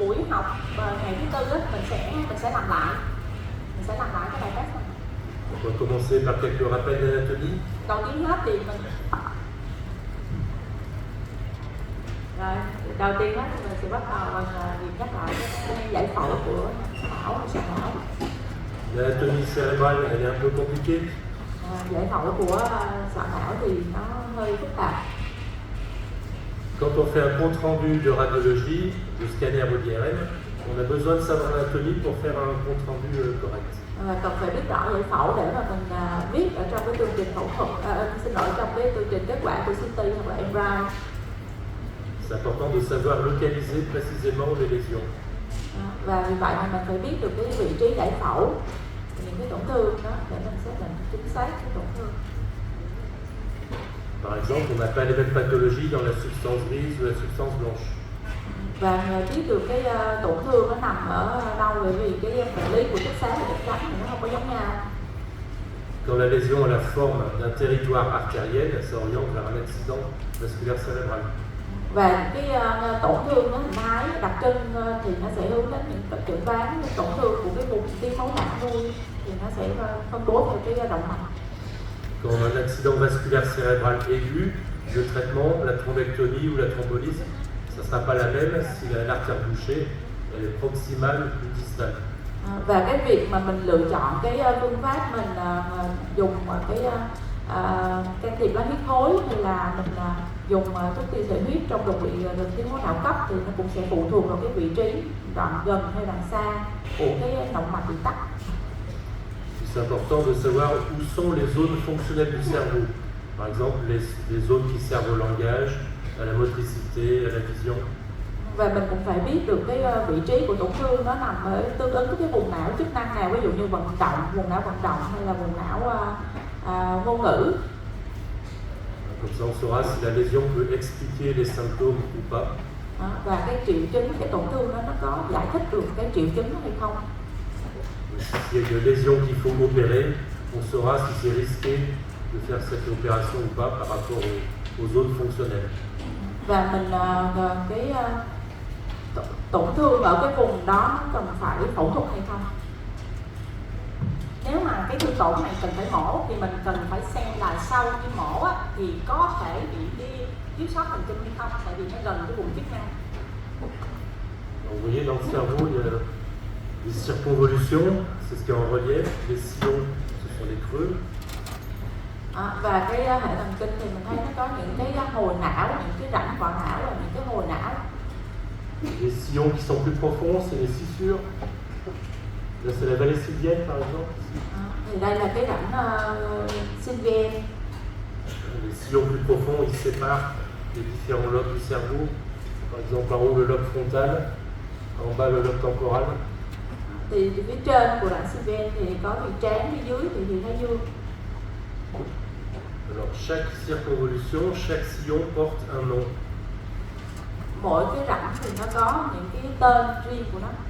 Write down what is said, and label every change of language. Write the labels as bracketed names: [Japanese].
[Vietnamese] học ngày thứ tư á, mình sẽ làm lại cái bài test này. [French] On va commencer par quelques rappels d'anatomie. [Vietnamese] Đầu tiên hết thì mình đầu tiên hết thì mình sẽ bắt đầu bằng việc nhắc lại cái giải phẫu của sọ não. [French] L'anatomie cérébrale, elle est un peu compliquée. [Vietnamese] Giải phẫu của sọ não thì nó hơi phức tạp. [French] Quand on fait un compte rendu de radiologie, de scanner ou d'IRM, on a besoin de savoir l'anatomie pour faire un compte rendu correct. [Vietnamese] Cần phải biết rõ giải phẫu để mà mình viết ở trong cái chương trình phẫu thuật, trong cái chương trình kết quả của CT hoặc là MRI. [French] C'est important de savoir localiser précisément les lésions. [Vietnamese] Và vì vậy mà mình phải biết được cái vị trí giải phẫu, những cái tổn thương đó để mình xác định chính xác cái tổn thương. [French] Par exemple, on n'a pas les mêmes pathologies dans la substance grise ou la substance blanche. [Vietnamese] Và biết được cái tổn thương nó nằm ở đâu, bởi vì cái bệnh lý của chất xám và chất trắng thì nó không có giống nhau. [French] Quand la lésion a la forme d'un territoire artériel, ça oriente vers un accident vasculaire cérébral. [Vietnamese] Và cái tổn thương nó hình thái đặc trưng thì nó sẽ hướng đến những chẩn đoán tổn thương của cái vùng tim máu não nuôi, thì nó sẽ phân bố theo cái động mạch. [French] Quand on a un accident vasculaire cérébral aigu, le traitement, la thrombectomie ou la thrombolyse, ça ne sera pas la même si l'artère bouchée elle est proximale ou plus distale. [Vietnamese] Và cái việc mà mình lựa chọn cái phương pháp mình dùng cái can thiệp lá huyết khối hay là mình dùng thuốc tiêu sợi huyết trong đột quỵ đường tim máu não cấp thì nó cũng sẽ phụ thuộc vào cái vị trí đoạn gần hay đoạn xa của cái động mạch bị tắc. [French] C'est important de savoir où sont les zones fonctionnelles du cerveau. Par exemple, les zones qui servent au langage, à la motricité, à la vision. [Vietnamese] Và mình cũng phải biết được cái vị trí của tổn thương nó nằm ở tương ứng với cái vùng não chức năng nào, ví dụ như vận động, vùng não vận động hay là vùng não ngôn ngữ. [French] Comme ça, on saura si la lésion peut expliquer les symptômes ou pas. [Vietnamese] Và cái triệu chứng, cái tổn thương nó có giải thích được cái triệu chứng hay không. [French] S'il y a une lésion qu'il faut opérer, on saura si c'est risqué de faire cette opération ou pas par rapport aux zones fonctionnelles. [Vietnamese] Và mình cái tổn thương ở cái vùng đó cần phải phẫu thuật hay không. Nếu mà cái thương tổn này cần phải mổ thì mình cần phải xem là sau khi mổ á, thì có thể bị đi thiếu sót thần kinh hay không, tại vì nó gần cái vùng chức năng. [French] Vous voyez dans le cerveau, il y a des circonvolutions, c'est ce qui est en relief, les sillons, ce sont les creux. [Vietnamese] Và cái hệ thần kinh thì mình thấy nó có những cái hồi não, những cái rãnh vỏ não và những cái hồi não. [French] Les sillons qui sont plus profonds, c'est les fissures. Là, c'est la vallée sylvienne, par exemple. [Vietnamese] Thì đây là cái rãnh sylvienne. [French] Les sillons plus profonds, ils séparent les différents lobes du cerveau. Par exemple, en haut, le lobe frontal, en bas, le lobe temporal. [Vietnamese] Thì phía trên của rãnh sylvienne thì có vị trán, phía dưới thì thái dương. [French] Alors, chaque circonvolution, chaque sillon porte un nom. [Vietnamese] Mỗi cái rãnh thì nó có những cái tên riêng của nó.